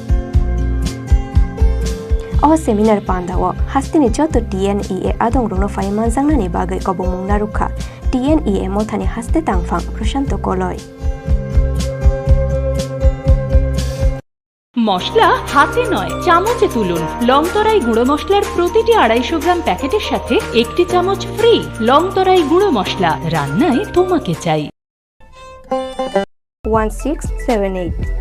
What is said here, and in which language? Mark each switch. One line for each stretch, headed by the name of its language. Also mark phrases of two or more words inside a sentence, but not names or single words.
Kok Borok: अ सेमिनार पांदाओ हास्तेनि जत टीएनईए आदं रुनो फाइ मानजांगनानि बागै कबंमुं नारुखा टीएनईए मोथानि हास्ते तांगफां प्रशांत कलय
Bangla: মশলা হাতে নয় চামচে তুলুন। লংতরাই গুঁড়ো মশলার প্রতিটি 250 গ্রাম প্যাকেটের সাথে একটি চামচ ফ্রি। লংতরাই গুঁড়ো মশলা, রান্নায় তোমাকে চাই। 1678